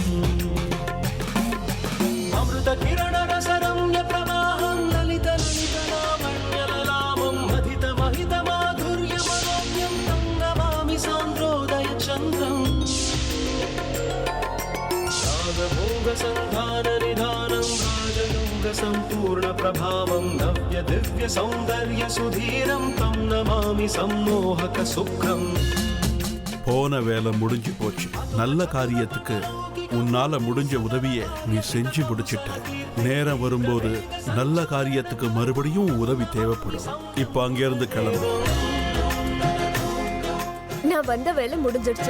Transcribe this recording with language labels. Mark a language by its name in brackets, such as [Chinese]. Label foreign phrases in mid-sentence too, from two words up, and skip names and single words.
[Sanskrit] अमृत किरण रसरम्य प्रवाहं ललित ललित लावण्यललामं महित महित माधुर्य मनोज्ञं तं नमामि सान्द्रोदय चन्द्रम् भोग संधान निधानं राजयोग संपूर्ण प्रभावं नव्य दिव्य सौंदर्य सुधीरं तं नमामि सम्मोहक सुखम्. [Tamil] போன வேலை முடிஞ்சு போச்சு. நல்ல காரியத்துக்கு உன்னால முடிஞ்ச உதவியை நீ செஞ்சு முடிச்சிட்ட. நேரம் வரும்போது நல்ல காரியத்துக்கு மறுபடியும் உதவி தேவைப்படும். இப்ப அங்கிருந்து கிளம்பு. நான் வந்த வேலை முடிஞ்சிடுச்சு.